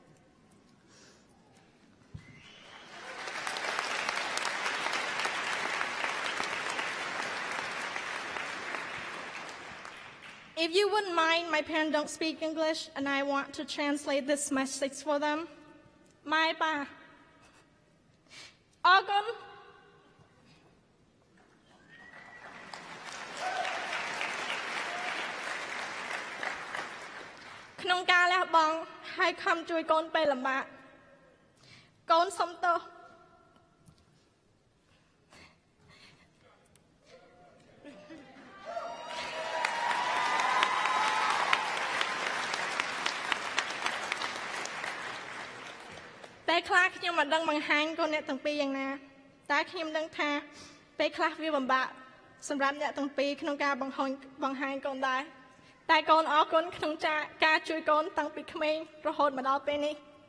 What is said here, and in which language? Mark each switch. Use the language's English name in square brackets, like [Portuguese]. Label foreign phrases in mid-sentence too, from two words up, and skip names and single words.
[English] If you wouldn't mind, my parents don't speak English, and I want to translate this message for them. My ba. Agon. [Khmer] ក្នុងការលះបង់ហើយខំជួយកូនពេលលំបាកកូនសុំទោស តែខ្លះខ្ញុំមិនដឹងបង្ហាញកូនអ្នកទាំងពីរយ៉ាងណាតែខ្ញុំដឹងថាពេលខ្លះវាពិបាកសម្រាប់អ្នកទាំងពីរក្នុងការបង្ហាញកូនដែរតែកូនអរគុណក្នុងការជួយកូនតាំងពីក្មេងរហូតមកដល់ពេលនេះ